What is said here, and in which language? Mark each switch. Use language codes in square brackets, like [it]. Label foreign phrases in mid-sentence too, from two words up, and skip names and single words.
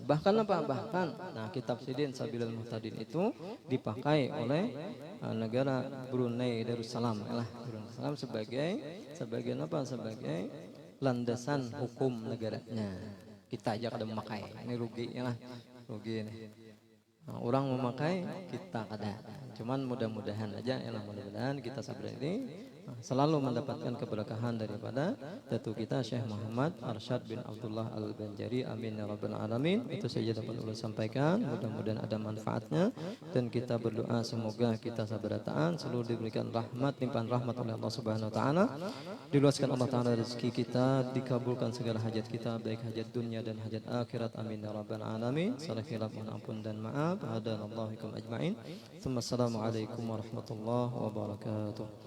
[bjn] Bahkan nah kitab Sidin Sabilul Muhtadin itu dipakai oleh negara Brunei Darussalam sebagai landasan hukum negaranya. Kita aja kada memakai, ini rugi ini. Nah, orang memakai kita kada. [id] Cuman mudah-mudahan aja mudah-mudahan kita sabar ini selalu mendapatkan keberkahan daripada datu kita Syekh Muhammad Arsyad bin Abdullah Al-Banjari, [ar] آمين يا رب العالمين. [id] Itu saja dapat ulun sampaikan, mudah-mudahan ada manfaatnya dan kita berdoa semoga kita sabarataan selalu diberikan limpahan rahmat oleh Allah [ar] سبحانه وتعالى, [id] diluaskan Allah taala rezeki kita, dikabulkan segala hajat kita baik hajat dunia dan hajat akhirat, [ar] آمين يا رب العالمين. [id] Salah khilaf mohon ampun dan maaf. [ar] هدانا الله إياكم أجمعين. السلام عليكم ورحمة الله وبركاته.